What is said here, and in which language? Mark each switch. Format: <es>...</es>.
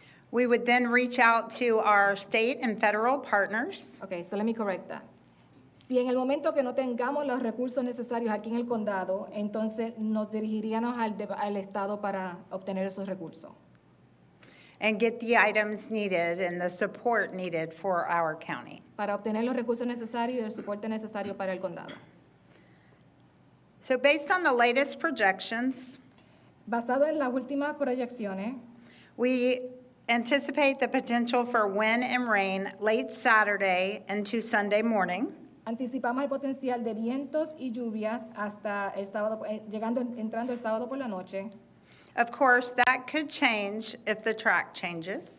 <en>we would then reach out to our state and federal partners okay, so let me correct that.</en> <es>Si en el momento que no tengamos los recursos necesarios aquí en el condado, entonces nos dirigiríamos al Estado para obtener esos recursos.</es> <en>and get the items needed and the support needed for our county.</en> <es>para obtener los recursos necesarios y el soporte necesario para el condado.</es> <en>So based on the latest projections,</en> <es>Basado en las últimas proyecciones,</es> <en>we anticipate the potential for wind and rain late Saturday into Sunday morning.</en> <es>anticipamos el potencial de vientos y lluvias hasta el sábado, entrando el sábado por la noche.</es> <en>Of course, that could change if the track changes.</en>